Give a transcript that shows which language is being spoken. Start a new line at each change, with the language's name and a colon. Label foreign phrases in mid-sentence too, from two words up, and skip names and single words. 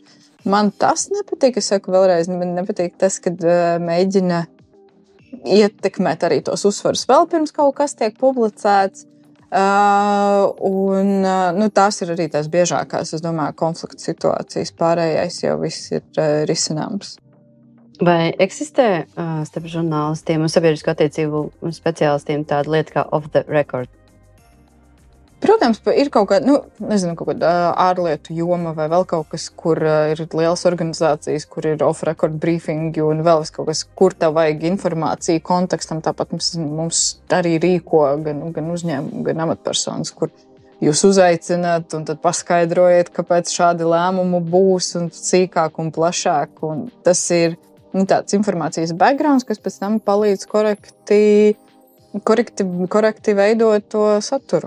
Latvian: Man tas nepatīk, es saku vēlreiz, man nepatīk tas, kad mēģina ietekmēt arī tos uzsvarus vēl pirms kaut kas tiek publicēts. Tās ir arī tās biežākās, es domāju, konflikta situācijas. Pārējais jau viss ir risināms. Vai eksistē starp žurnālistiem un sabiedrisko attiecību speciālistiem tāda lieta kā
English: off the record?
Latvian: Protams, ir kaut kāda ārlietu joma vai vēl kaut kas, kur ir lielas organizācijas, kur ir
English: off-record briefingi
Latvian: un vēl kaut kas, kur tev vajag informāciju kontekstam. Tāpat mums arī rīko gan uzņēmumi, gan amatpersonas, kur jūs uzaicināt un tad paskaidrojiet, kāpēc šādi lēmumi būs un sīkāk un plašāk. Un tas ir tāds informācijas backgrounds, kas pēc tam palīdz korekti veidot to saturu.